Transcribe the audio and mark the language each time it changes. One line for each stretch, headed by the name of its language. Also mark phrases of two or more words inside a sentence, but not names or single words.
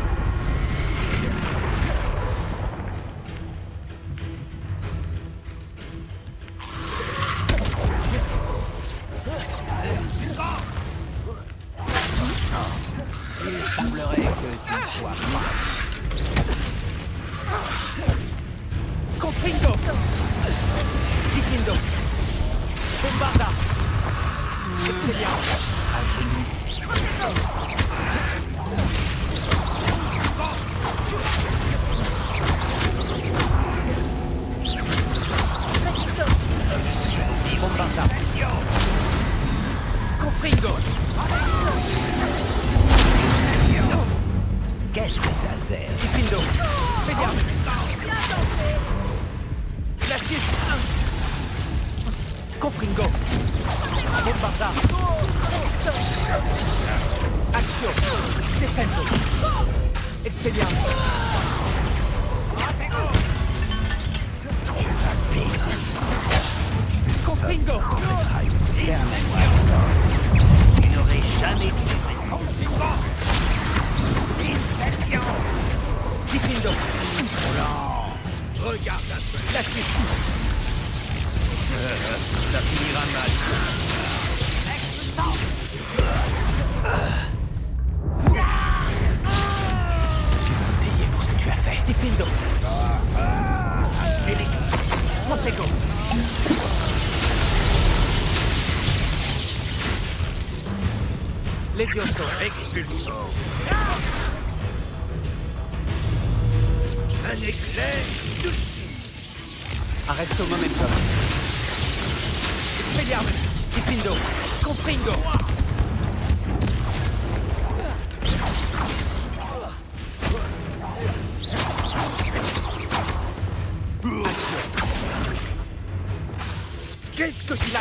French: Il semblerait que tu sois pas. Confringo. Difindo. Bombarda. Expelliarmus. À genoux. Bombarda. Confringo. Qu'est-ce que ça fait? Difindo. Expelliarmus. Glacius. Confringo. Bombarda. Axio. Descendo. Expelliarmus. Confringo. Tu n'aurais jamais pu. Difindo. Regarde un peu. Glacius. Ça finira mal. Tu vas payer pour ce que tu as fait. Difindo. Montego. Levioso. Expulso. Un éclair. Arresto momentum. Expelliarmus. Difindo. Confringo. Qu'est-ce que tu l'as?